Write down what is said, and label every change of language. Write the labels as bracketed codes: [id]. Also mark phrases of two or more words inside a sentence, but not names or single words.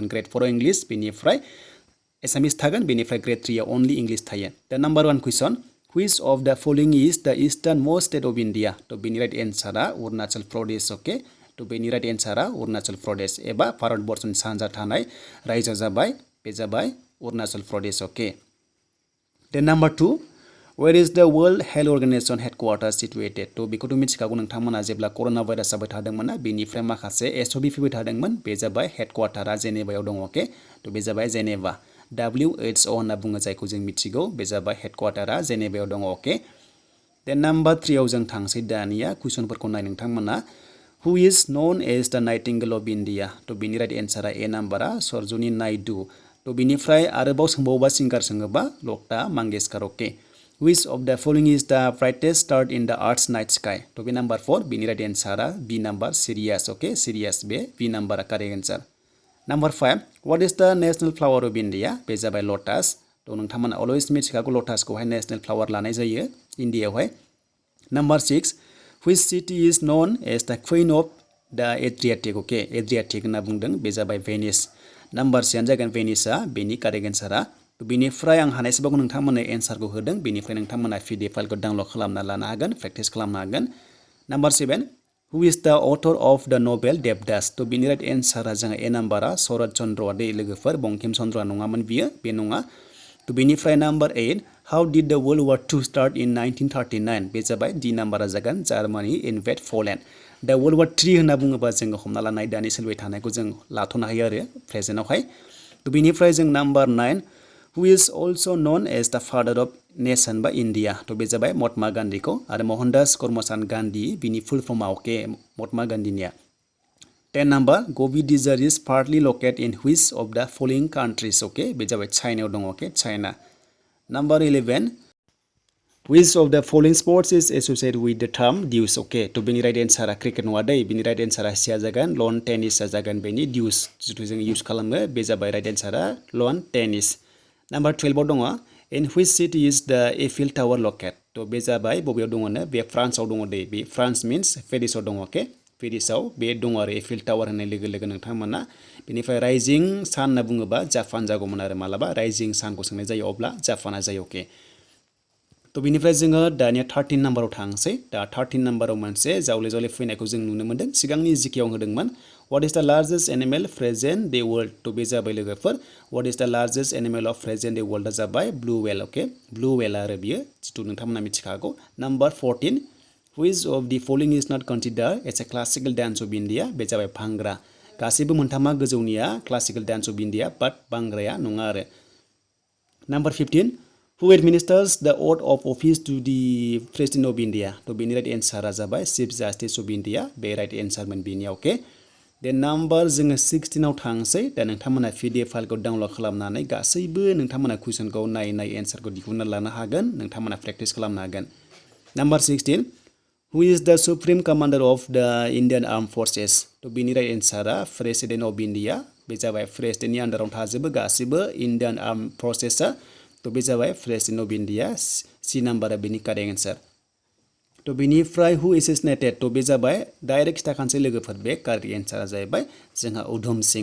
[brx] ग्रेड 4 आव इंलिश बेनिफ्राय एसामिस थागोन बेनिफ्राय ग्रेड 3 आव [en] only English [brx] थायो। [en] The number 1 question which of the following is the easternmost state of India. [brx] तो बेनि [en] right answer [brx] अरुणाचल प्रदेश। ओके तो बेनि [en] right answer [brx] अरुणाचल प्रदेश एबा भारतबर्षनि सानजा थानाय रायजोआ जाबाय बे जाबाय अरुणाचल प्रदेश। [en] Okay then number 2 where is the World Health Organization headquarter situated. [brx] तो बेखौथ' मिथिखागौ नोंथांमोना जेब्ला [en] corona virus [brx] जाबाय थादोंमोन बेनिफ्राय माखासे SOV फैबाय थादोंमोन बे जाबाय हेडक्वार्टारा जेनेभायाव दङ। अके तो बे जाबाय जेनेभा WHO होनना बुङो जायखौ जों मिथिगौ बे जाबाय हेडक्वार्टारा जेनेभायाव दङ। [en] okay then number 3 [brx] आव जों थांसै दानिया कुइसनफोरखौ नाय नोंथांमोना [en] who is known as the nightingale of India. [brx] तो बेनि [en] right answer A number [brx] सरजुनि नायडु। तो बिनिफ्राय आरोबाव सोंबावोबा सिंगार सोङोबा लता मंगेशकर। [en] Okay which of the following is the brightest star in the earth's night sky. [brx] तो बे नम्बर 4 बिनि [en] right answer B number [brx] सिरियास। अके सिरियास बे [en] B number correct answer. Number 5 what is the national flower of India. [brx] बे जाबाय लटास। तो नोंथांमोना अलवेज मिथिखागौ लटासखौहाय [en] national flower [brx] लानाय जायो इन्डियायावहाय। [en] Number 6 which city is known as the queen of the Adriatic. [brx] अके एड्रियाटिक होनना बुंदों बे जाबाय भेनिस। नम्बर 6 जागोन भेनिसआ बेनि [en] correct answer. [brx] बेनिफ्राय आं हानायसेबांखौ नोंथांमोननो एन्सारखौ होदों बेनिफ्राय नोंथांमोना PDF फाइलखौ डाउनलड खालामना लानो हागोन प्रेक्टिस खालामनो हागोन। [en] Number 7 who is the author of the novel Devdas. [brx] तो बेनि [en] right answer [brx] जोंहा [en] A number [brx] शरत चन्द्र दे लोगोफोर बंकिम चन्द्र नङामोन बियो बे नङा। तो बेनिफ्राय [en] number 8 how did the World War 2 start in 1939. [brx] बे जाबाय [en] D number [brx] जागोन [en] Germany invade Poland. [brx] दा [en] World War 3 [brx] होनना बुङोबा जोङो हमना लानाय दानि सोलिबाय थानायखौ जों लाथ'नो हायो आरो प्रेजेन्टआवहाय। तो बेनिफ्राय जों [en] number 9 who is also known as the father of nation of India. [brx] तो बे जाबाय महात्मा गान्धीखौ आरो मोहनदास करमचान्द गान्धी बिनि [en] full form. अके महात्मा गान्धीनिया। 10 number Gobi desert is partly located in which of the following countries. [brx] अके बे जाबाय चाइनायाव दङ। [en] Okay China. Number 11 which of the following sports is associated with the term deuce. [brx] अके तो बेनि [en] right answer [brx] क्रिकेट नङा दै बेनि [en] right answer [brx] सिया जागोन [en] lawn tennis [brx] जागोन बेनि ड्यूस जिथु जों इउज खालामो बे जाबाय [en] right answer lawn tennis. नम्बर 12 [brx] आव दङ [en] in which city is the Eiffel Tower located. [brx] तो बे जाबाय बबेयाव दङनो बे फ्रान्सआव दङ दै बे फ्रान्स मिन्स पेरिसआव दङ। अके पेरिसआव बे दङ आरो एफिल टावार होननाय लोगो लोगो नोंथांमोना। बेनिफ्राय [en] rising sun [brx] होनना बुङोबा जापान जागौमोन आरो मालाबा [en] rising sun [brx] सोंनाय जायो अब्ला जापाना जायो। अके तो बेनिफ्राय जोङो दानिया 13 नाम्बाराव थांसै। दा 13 नाम्बाराव मोनसे जावले जावले फैनायखौ जों नुनो मोन्दों सिगांनि जिकेआव होदोंमोन [en] what is the largest animal present the world. [brx] तो बे जाबाय लोगोफोर [en] what is the largest animal of present the world जाबाय blue whale. okay blue whale [brx] आरो बियो जिथु नोंथांमोना मिथिखागौ। [en] number 14 which of the following is not considered as a classical dance of India. [brx] बे जाबाय भांगड़ा। गासैबो मोनथामा गोजौनिया [en] classical dance of India but [brx] भांगड़ाया नङा आरो। [en] number 15 who administers the oath of office to the President of India. [brx] तो बेनि [en] right answer [brx] जाबाय [en] chief justice of India [brx] बे [en] right answer [brx] बेनिया। [en] okay then number [brx] जोङो 16 आव थांसै। दा नोंथांमोना PDF फाइलखौ डाउनलड खालामनानै गासैबो नोंथांमोना कुइसनखौ नायै एन्सारखौ दिहुनना लानो हागोन नोंथांमोना प्रेक्टिस खालामनो हागोन। [en] number 16 who is the supreme commander of the Indian armed forces. [brx] तो बेनि [en] right answer President of India [brx] बे जाबाय प्रेसिडेन्टनि आन्डाराव थाजोबो गासैबो [en] Indian armed forces. [brx] तो बे जाबाय [en] President of India C number [brx] बेनि [en] correct answer. [brx] तो बेनिफ्राय [en] who assassinated. [brx] तो बे जाबाय डाइरेक्ट खिथाखानोसै लोगोफोर बे [en] correct answer [brx] जाहैबाय जोंहा उधम सिंह।